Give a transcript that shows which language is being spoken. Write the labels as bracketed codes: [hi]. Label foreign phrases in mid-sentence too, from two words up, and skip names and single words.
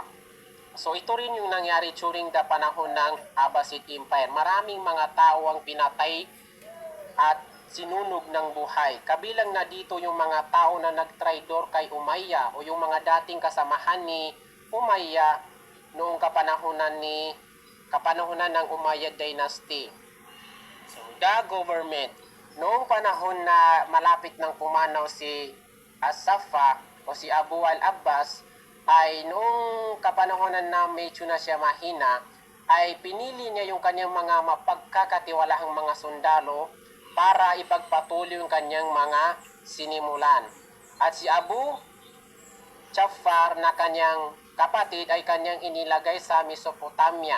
[tl] So, ito rin yung nangyari [en] during the [tl] panahon ng Abbasid Empire. Maraming mga tao ang pinatay at sinunog ng buhay. Kabilang na dito yung mga tao na nagtraidor kay Umayya o yung mga dating kasamahan ni Umayya noong kapanahunan ng Umayyad Dynasty. [en] So, the government, [tl] noong panahon na malapit ng pumanaw si As-Safa o si Abu al-Abbas, ay noong kapanahunan na medyo na siya mahina, ay pinili niya yung kanyang mga mapagkakatiwalahang mga sundalo para ipagpatuloy yung kanyang mga sinimulan. At si Abu Ja'far na kanyang kapatid ay kanyang inilagay sa Mesopotamia.